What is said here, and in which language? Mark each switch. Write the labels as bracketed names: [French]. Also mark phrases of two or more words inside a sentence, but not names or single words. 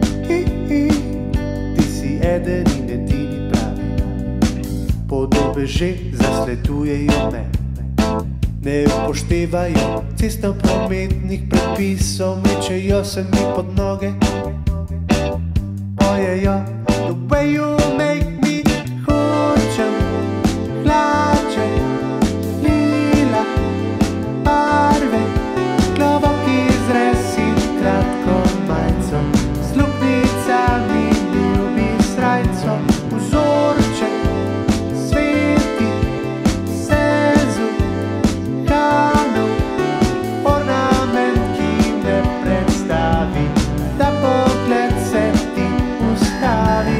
[Slovenian] Ti si eden in edini pravi. Podobe že zasledujejo me, ne upoštevajo cestno-prometnih predpisov, mečejo se mi pod noge, pojejo [English] The way you make me. [Slovenian] Hočem hlače, lila barve, globoki izrez in kratko majico, z luknjicami, ljubi srajco, vzorček sveti, sezu, kanov, ornament, ki me predstavi, da pogled se ti ustavi.